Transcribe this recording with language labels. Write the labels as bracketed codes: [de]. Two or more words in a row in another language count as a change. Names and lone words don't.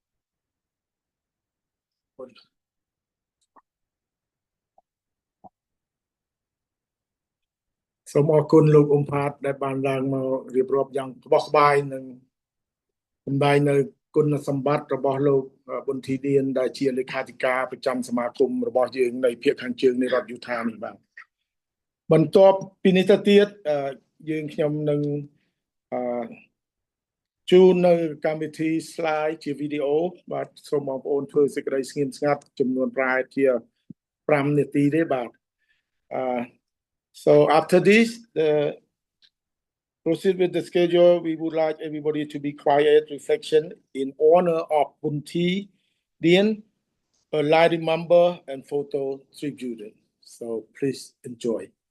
[km] សូមអរគុណលោកអ៊ុំផាតដែលបានឡើងមករៀបរាប់យ៉ាងក្បោះក្បាយនិងសម្ដែងនៅគុណសម្បត្តិរបស់លោកប៊ុនធីឌៀនដែលជាលេខាធិការប្រចាំសមាគមរបស់យើងនៅភាគខាងជើងនៃរដ្ឋយូថានេះបាទបន្ទាប់ពីនេះទៅទៀតយើងខ្ញុំនឹង ជូននៅកម្មវិធី slide ជាវីដេអូបាទសូមបងប្អូនធ្វើសេចក្តីស្ងៀមស្ងាត់ចំនួនប្រហែលជា5នាទីទេបាទ [en] So after this, proceed with the schedule. We would like everybody to be quiet, reflection in honor of Bunti Dien, a light remember and photo tribute. So please enjoy.